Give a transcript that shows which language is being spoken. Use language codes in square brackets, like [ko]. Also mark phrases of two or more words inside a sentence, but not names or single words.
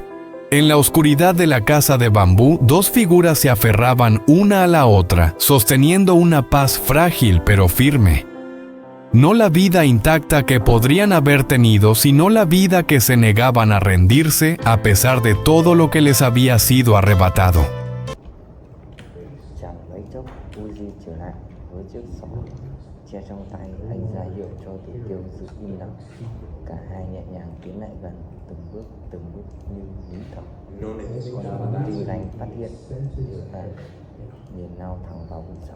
[es] En la oscuridad de la casa de bambú, dos figuras se aferraban una a la otra, sosteniendo una paz frágil pero firme. No la vida intacta que podrían haber tenido, sino la vida que se negaban a rendirse a pesar de todo lo que les había sido arrebatado. [vi] Che trong tay anh ra hiệu cho Tử Tiêu giữ im lặng. Cả hai nhẹ nhàng tiến lại gần, từng bước như nín thở. Còn Tư Lành phát hiện và nhìn lao thẳng vào vực sâu.